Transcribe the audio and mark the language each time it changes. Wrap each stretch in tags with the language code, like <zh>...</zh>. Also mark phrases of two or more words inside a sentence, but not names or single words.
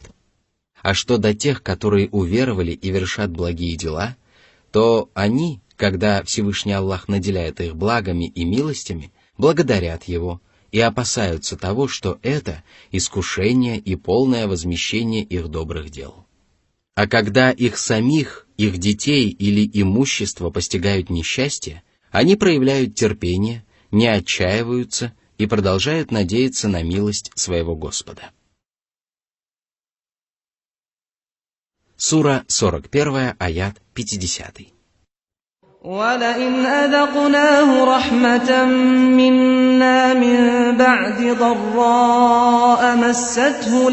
<ru>А что до тех, которые уверовали и вершат благие дела, то они, когда Всевышний Аллах наделяет их благами и милостями, благодарят Его и опасаются того, что это искушение и полное возмещение их добрых дел. А когда их самих, их детей или имущество постигают несчастье, они проявляют терпение, не отчаиваются и продолжают надеяться на милость своего Господа. Сура 41, аят 50.</ru> <ar>وَلَئِنْ أَذَقْنَاهُ رَحْمَةً مِّنَّا مِن بَعْدِ ضَرَّاءَ مَسَّتْهُ</ar>